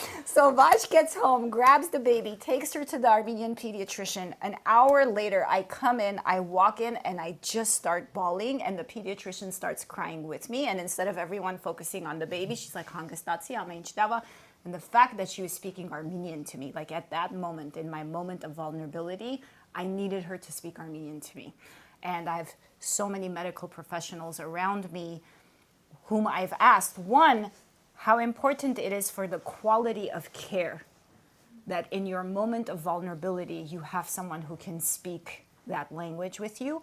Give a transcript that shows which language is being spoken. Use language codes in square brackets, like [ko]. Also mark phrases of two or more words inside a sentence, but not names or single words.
[en] So Vaj gets home, grabs the baby, takes her to the Armenian pediatrician. An hour later, I come in, I walk in, and I just start bawling, and the pediatrician starts crying with me. And instead of everyone focusing on the baby, she's like, [hy] "Hangստացի, ամեն ինչ լավ ա." [en] And the fact that she was speaking Armenian to me, like at that moment, in my moment of vulnerability, I needed her to speak Armenian to me. And I have so many medical professionals around me whom I've asked, one, how important it is for the quality of care that in your moment of vulnerability, you have someone who can speak that language with you.